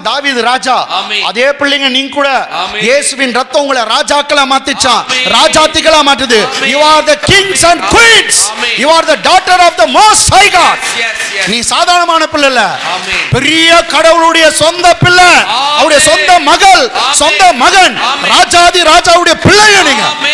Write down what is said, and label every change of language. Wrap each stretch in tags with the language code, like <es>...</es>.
<ta>தாவீது ராஜா, அதே பிள்ளைங்க நீங்க கூட இயேசுவின் ரத்தம் உங்களை ராஜாக்களா மாத்திச்சான், ராஜாத்திகளா மாத்துது.</ta> <en>You are the kings and queens. You are the daughter of the most high God.</en> <ta>நீ சாதாரணமான பிள்ளை இல்ல, பெரிய கடவுளுடைய சொந்த பிள்ளை, அவருடைய சொந்த மகள், சொந்த மகன், ராஜாதி ராஜாவுடைய பிள்ளைங்க நீங்க.</ta>